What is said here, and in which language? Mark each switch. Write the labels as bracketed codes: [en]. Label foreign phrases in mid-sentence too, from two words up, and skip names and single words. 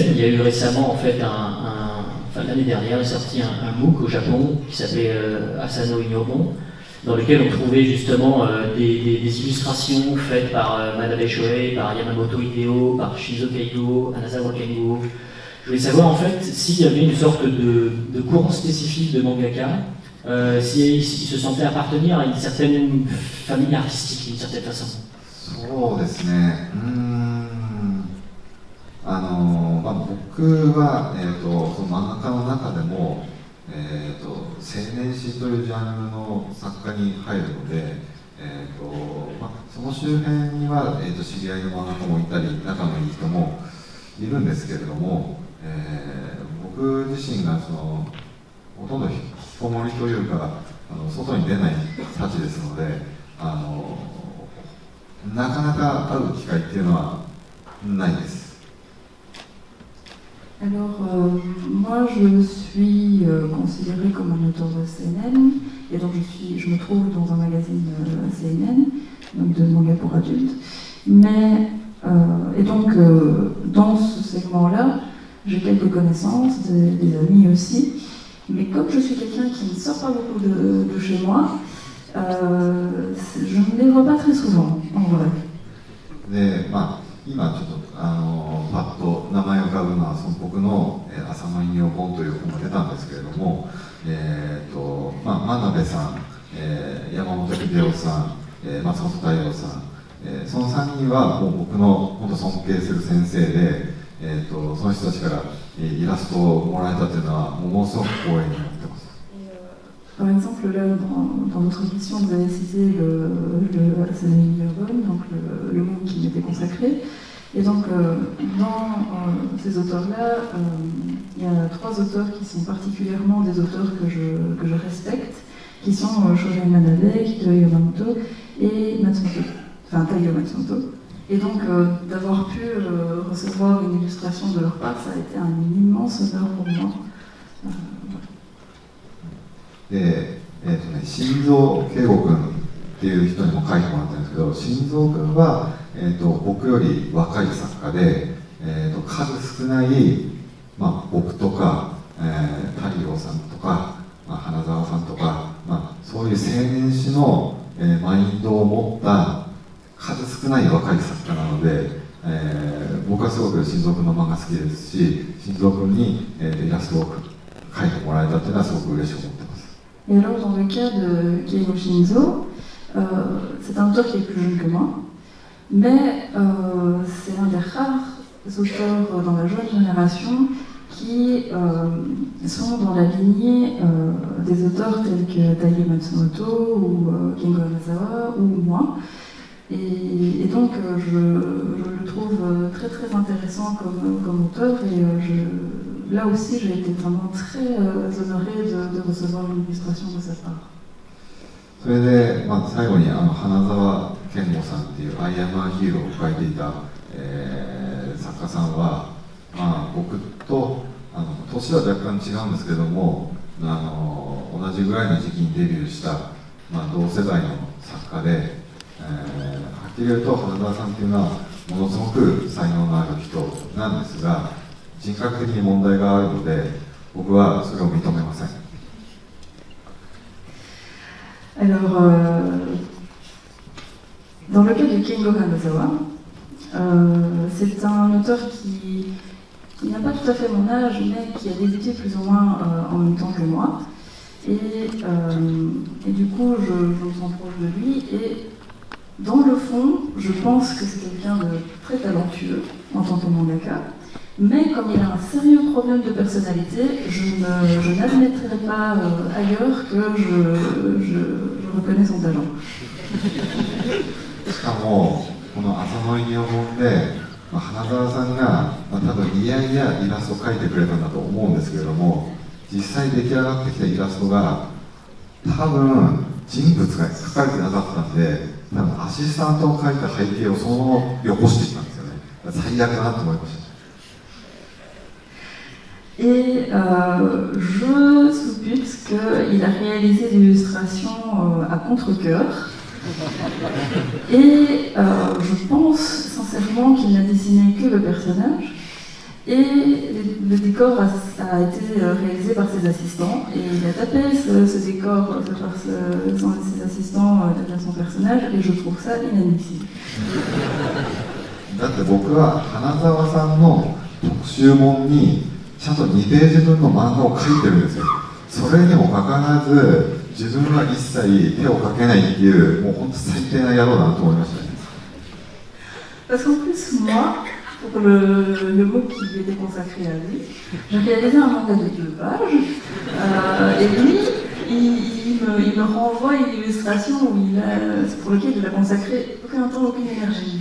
[fr] Il y a eu récemment en fait l'année dernière est sorti un MOOC au Japon qui s'appelait Asano Inobon, dans lequel on trouvait justement des illustrations faites par Manabe Shohei, par Yamamoto Hideo, par Shizo Keigo, Anazawa Kengo. Je voulais savoir en fait s'il y avait une sorte de courant spécifique de mangaka, s'il se sentait appartenir à une certaine famille artistique d'une certaine façon. [ja] そうですね。僕は、その漫画家の中でも、青年誌というジャンルの作家に入るので、 その周辺には、知り合いの漫画家もいたり、仲のいい人もいるんですけれども、僕自身がほとんど引きこもりというか、外に出ないたちですので、なかなか会う機会っていうのはないです。 [fr] Alors, moi je suis considérée comme un auteur de CNN, et donc je me trouve dans un magazine CNN, donc de manga pour adultes. Mais, et donc dans ce segment-là, j'ai quelques connaissances, des amis aussi, mais comme je suis quelqu'un qui ne sort pas beaucoup de chez moi, je ne les vois pas très souvent, en vrai. [ja] 今ちょっとパッと名前を浮かぶのは僕の「浅野引用本」という本が出たんですけれども、真鍋さん、山本秀夫さん、松本太陽さん、その3人はもう僕の本当尊敬する先生で、その人たちからイラストをもらえたというのはものすごく光栄に思ってます。 [fr] Par exemple, là, dans notre émission, vous avez cité le Hassan Yobon, donc le monde qui m'était consacré. Et donc, dans ces auteurs-là, il y a 3 auteurs qui sont particulièrement des auteurs que je respecte, qui sont Shohei Manabe, Hideo Yamamoto et Matsumoto, enfin Taiyo Matsumoto. Et donc, d'avoir pu recevoir une illustration de leur part, ça a été un immense honneur pour moi. [ja] で、新蔵圭吾君っていう人にも書いてもらったんですけど、新蔵君は、僕より若い作家で、数少ない、僕とか、太陽さんとか、花澤さんとか、そういう青年誌の、マインドを持った数少ない若い作家なので、僕はすごく新蔵君の漫画好きですし、新蔵君に、イラストを描いてもらえたっていうのはすごく嬉しく思ってます。 [fr] Et alors, dans le cas de Keigo Shinzo, c'est un auteur qui est plus jeune que moi, mais c'est un des rares auteurs dans la jeune génération qui sont dans la lignée des auteurs tels que Taiyo Matsumoto ou Kengo Hanazawa ou moi. Et donc, je le trouve très très intéressant comme auteur, et là aussi j'ai été vraiment très honorée de recevoir une illustration de sa part. [ja] それで、最後に花澤健吾さんっていう「アイアムアヒーロー」を書いていた、作家さんは、僕と年は若干違うんですけども、同じぐらいの時期にデビューした、同世代の作家で、はっきり言うと花澤さんっていうのはものすごく才能のある人なんですが、人格的に問題があるので僕はそれを認めません。 [fr] Alors, dans le cas de Kengo Hanazawa, c'est un auteur qui n'a pas tout à fait mon âge, mais qui a débuté plus ou moins en même temps que moi. Et du coup, je me sens proche de lui. Et dans le fond, je pense que c'est quelqu'un de très talentueux en tant que mangaka. Mais comme il a un sérieux problème de personnalité, je n'admettrai pas ailleurs que je reconnais son talent. [ja] しかもこの浅野引用本で、花澤さんが、多分いやいやイラストを描いてくれたんだと思うんですけれども、実際出来上がってきたイラストが多分人物が描かれてなかったんで、多分アシスタントを描いた背景をそのままよこしてきたんですよね。最悪だなと思いました。 [fr] Et je suppute qu'il a réalisé l'illustration à contre-cœur. Et je pense sincèrement qu'il n'a dessiné que le personnage. Et le décor a été réalisé par ses assistants. Et il a tapé ce décor par ses assistants derrière son personnage. Et je trouve ça inadmissible. [ja] だって僕は花澤さんの特集本にちゃんと2ページ分の漫画を描いてるんですよ。それにもかかわらず自分は一切手をかけないっていう、もう本当最低な野郎だなと思いましたね。 [fr] Parce qu'en plus, moi, pour le mot qui lui était consacré à lui, j'ai réalisé un manga de 2 pages, et lui, il il me renvoie une illustration pour laquelle il a consacré aucun temps, aucune énergie.